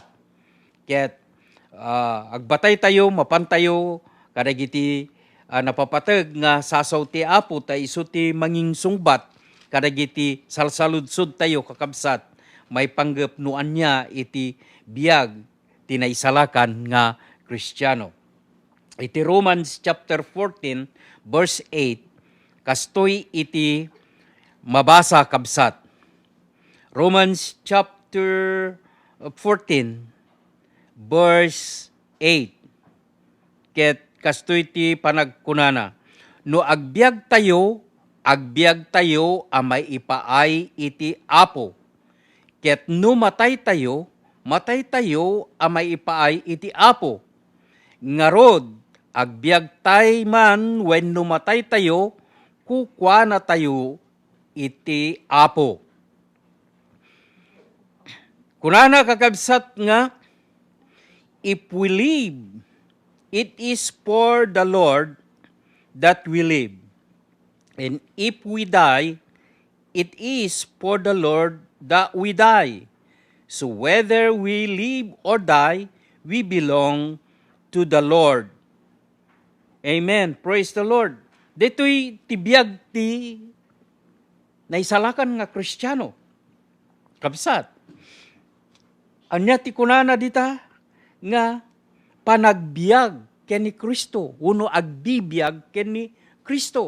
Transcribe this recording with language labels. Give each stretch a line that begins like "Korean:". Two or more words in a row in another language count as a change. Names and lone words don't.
Iloko: Ket agbatay tayo mapantayo kadagiti napapateg nga sasaw ti Apo ta isu ti manging sungbat kadagiti salsaludsod tayo kakabsat may panggep no anya iti biag ti naisalakan nga Kristiyano. Iti Romans chapter 14 verse 8 kastoy iti mabasa kabsat. Romans chapter 14 verse 8 ket kastoy iti panagkunana no agbiag tayo amay ipaay iti Apo ket no matay tayo matay tayo amay ipaay iti Apo. Ngarod, agbiag tay man when numatay tayo, kukwa na tayo iti Apo. Kunana kakabsat nga,
English: if we live, it is for the Lord that we live. And if we die, it is for the Lord that we die. So whether we live or die, we belong to the Lord. Amen. Praise the Lord.
Iloko: Dito'y tibiyag ti naisalakan nga Kristiyano. Kabsat. Anya ti kunana dita nga panagbiag ken ni Kristo, uno agbibiyag ken ni Kristo.